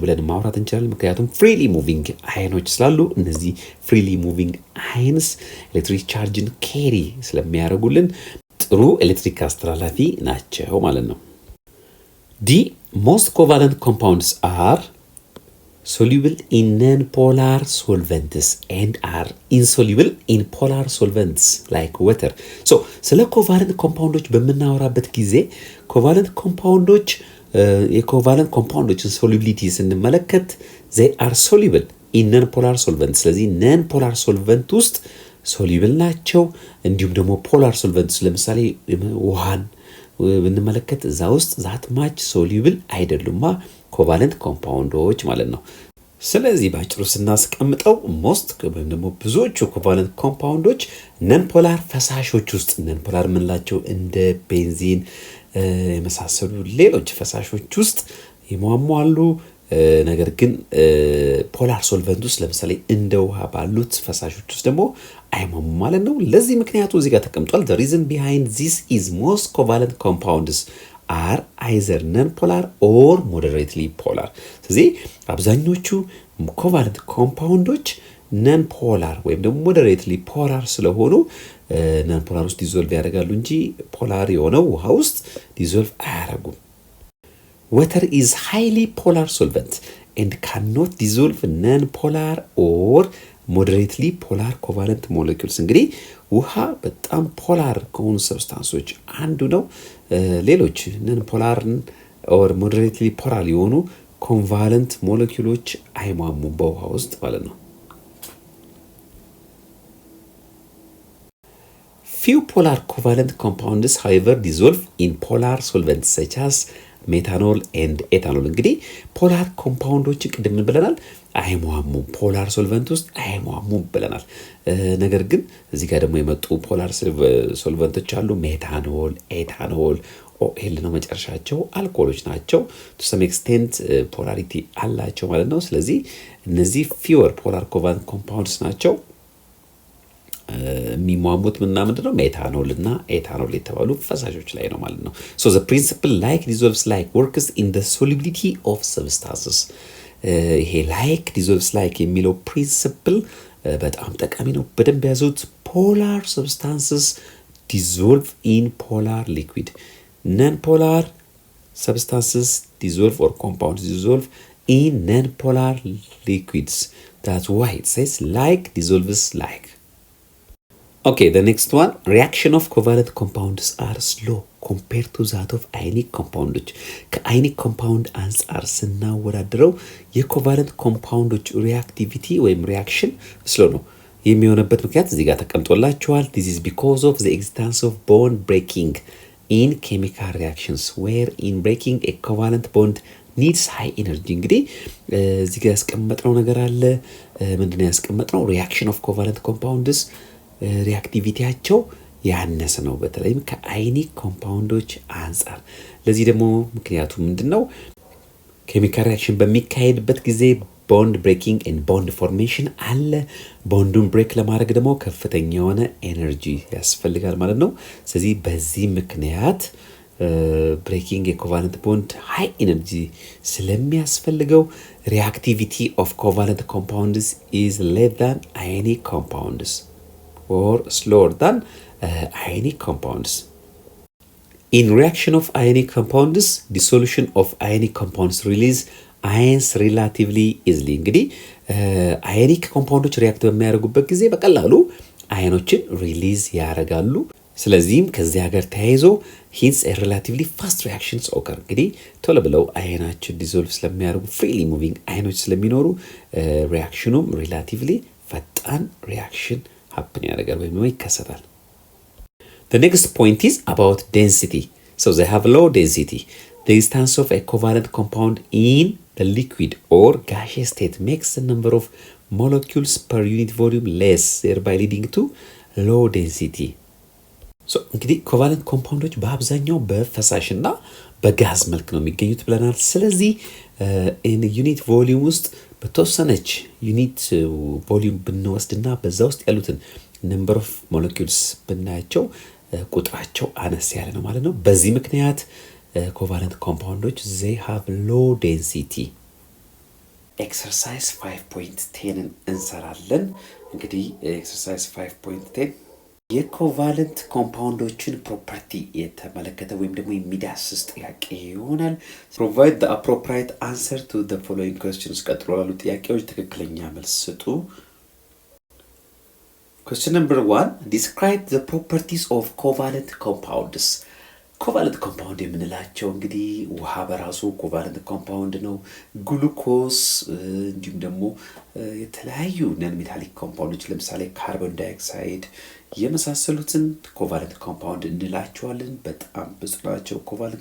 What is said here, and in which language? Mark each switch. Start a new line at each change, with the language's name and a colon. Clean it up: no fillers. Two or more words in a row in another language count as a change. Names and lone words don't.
Amharic: ብለን ማውራት እንችላለን ምክንያቱም
English: freely moving
Amharic: አየኖች ስላሉ እነዚህ
English: freely moving ions
Amharic: ኤሌክትሪክ ቻርጅን ካሪ ስለሚያደርጉልን ጥሩ ኤሌክትሪክ አስተላላፊ ናቸው ማለት ነው
English: D most covalent compounds are soluble in non-polar solvents and are insoluble in polar solvents like water so
Amharic: ስለ ኮቫለንት ኮምፓውንዶች በመናወራበት ጊዜ ኮቫለንት ኮምፓውንዶች የኮቫለንት ኮምፓውንዶችን ሶሉቢሊቲ ስንመለከት
English: they are soluble in non-polar solvents ስለዚህ non-polar solvent
Amharic: ውስጥ soluble ናቸው እንዲሁም ደግሞ
English: polar solvents
Amharic: ለምሳሌ ውሃን ብንመለከት እዛ ውስጥ
English: that much soluble
Amharic: አይደሉማ ኮቫለንት ኮምፓውንዶች ማለት ነው ስለዚህ ባጭሩ ስናስቀምጠው ሞስት ወይም ደግሞ ብዙዎቹ ኮቫለንት ኮምፓውንዶች ነን ፖላር ፈሳሾች ውስጥ ነን ፖላር ምንላቸው እንደ ቤንዚን የመሳሰሉ ሌሎች ፈሳሾች ውስጥ ይሟሟሉ። ነገር ግን ፖላር ሶልቨንት ውስጥ ለምሳሌ እንደ ውሃ ባሉት ፈሳሾች ውስጥ ደግሞ አይሟሙም ማለት ነው። ለዚህ ምክንያቱ እዚህ ጋር ተቀምጧል። the
English: reason behind this is most covalent compounds are either non-polar or moderately polar።
Amharic: ስለዚህ አብዛኞቹ ኮቫለንት ኮምፓውንዶች ነን ፖላር ወይም ደግሞ
English: moderately polar
Amharic: ስለሆኑ
English: non polar
Amharic: ውስጥ ዲዞልቭ ያደርጋሉ እንጂ ፖላር የሆነው ውሃ ውስጥ ዲዞልቭ አያደርጉም።
English: water is highly polar solvent and cannot dissolve non-polar or moderately polar covalent molecules።
Amharic: እንግዲህ ውሃ በጣም ፖላር ከሆኑ ሰብስታንሶች አንዱ ነው። ሌሎች
English: non polar or moderately polar
Amharic: የሆኑ ኮቫለንት ሞለኪውሎች አይሟሙም በውሃ ውስጥ ማለት ነው።
English: few polar covalent compounds however dissolve in polar solvents such as methanol and
Amharic: ኤታኖል። እንግዲህ ፖላር ኮምፓውንዶች ቅድም ብለናል አይሟሙም ፖላር ሶልቨንት ውስጥ አይሟሙም ብለናል። ነገር ግን እዚህ ጋር ደግሞ የመጡ ፖላር ሶልቨንቶች አሉ። ሜታኖል፣ ኤታኖል፣ ኦኤል ነው መጨረሻቸው፣ አልኮሎች ናቸው።
English: to some extent polarity
Amharic: አላቸው ማለት ነው። ስለዚህ እነዚህ
English: fewer polar covalent compounds
Amharic: ናቸው። የሚሟሙት ምንድነው ሜታኖል እና ኤታኖል የተባሉ ፈሳሾች ላይ ነው ማለት ነው።
English: so the principle like dissolves like works in the solubility of substances። ይሄ like dissolves like
Amharic: የሚለው ፕሪንሲፕል በጣም ጠቃሚ ነው። በደንብ ያዙት።
English: polar substances dissolve in polar liquid, non-polar substances dissolve or compounds dissolve in non-polar liquids. that's why it says like dissolves like. Okay, the next one, reaction of covalent compounds are slow compared to that of ionic compounds።
Amharic: ከአይኒክ ኮምፓውንድ አንጻር ስናወዳድረው የኮቫለንት ኮምፓውንዶች ሪአክቲቪቲ ወይም ሪአክሽን ስሎ ነው። የሚሆነበት ምክንያት እዚህ ጋር ተቀምጦላችኋል።
English: this is because of the existence of bond breaking in chemical reactions where in breaking a covalent bond needs high energy።
Amharic: እንግዲህ እዚህ ጋር ያስቀመጥነው ነገር አለ። ምንድነው ያስቀመጥነው?
English: reaction of covalent compounds
Amharic: ሪአክቲቪቲያቸው ያነሰ ነው በተለይም ከአይኒክ ኮምፓውንዶች አንጻር። ለዚህ ደግሞ ምክንያቱ ምንድነው? ኬሚካል ሪአክሽን በሚካሄድበት ጊዜ
English: bond breaking and bond formation
Amharic: አለ። ቦንዱን ብሬክ ለማድረግ ደግሞ ከፍተኛ የሆነ ኤነርጂ ያስፈልጋል ማለት ነው። ስለዚህ በዚህ ምክንያት ብሬኪንግ የኮቫለንት ቦንድ
English: high energy
Amharic: ስለሚያስፈልገው
English: reactivity of covalent compounds is less than ionic compounds or slower than ionic compounds. In reaction of ionic compounds, dissolution of ionic compounds release ions relatively easily። እንግዲህ
Amharic: አዮኒክ ኮምፓውንዶች ሪአክት በሚያደርጉበት ጊዜ በቀላሉ አዮኖችን ሪሊዝ ያደርጋሉ። ስለዚህም ከዚህ ሀገር ተያይዞ
English: hence a relatively fast reactions occur።
Amharic: እንግዲህ ቶሎ ብለው አዮናችን ዲዞልቭ ስለሚያደርጉ
English: freely moving
Amharic: አዮኖች ስለሚኖሩ ሪአክሽኑም ሪላቲቭሊ ፈጣን ሪአክሽን happen ያደርጋል ወይም ይከሰታል።
English: The next point is about density. So they have low density. The existence of a covalent compound in the liquid or gaseous state makes the number of molecules per unit volume less, thereby leading to low density.
Amharic: So እንግዲህ ኮቫለንት ኮምፓውንዶች በአብዛኛው በፈሳሽና በጋዝ መልክ ነው የሚገኙት ብለናል። ስለዚህ
English: in unit volume
Amharic: ውስጥ በተወሰነች ዩኒት ቮሊዩም ብንወስድና በዛ ውስጥ ያሉትን
English: number of molecules
Amharic: ብናያቸው ቁጥራቸው አነስ ያለ ነው ማለት ነው። በዚህ ምክንያት ኮቫለንት ኮምፓውንዶች
English: they have low density።
Amharic: ኤክሰርሳይዝ 5.10 እንሰራለን። እንግዲህ ኤክሰርሳይዝ 5.10 የኮቫለንት ኮምፓውንዶችን ፕሮፐርቲ የተመለከተ ወይም ደግሞ የሚዳስስ ጥያቄ ይሆናል።
English: provide the appropriate answer to the following questions።
Amharic: ቀጥሎ ላሉ ጥያቄዎች ትክክለኛ መልስ ስጡ።
English: question number 1 describe the properties of covalent compounds።
Amharic: ኮቫለንት ኮምፓውንድ የምንላቸው እንግዲህ ውሃ በራሱ ኮቫለንት ኮምፓውንድ ነው። ግሉኮስ እንዲሁም ደግሞ የተለያዩ ነን ሜታሊክ ኮምፓውንዶች ለምሳሌ ካርቦን ዳይኦክሳይድ የመሳሰሉትን ኮቫለንት ኮምፓውንድ እንላቸዋለን። በጣም ብዙ ናቸው ኮቫለንት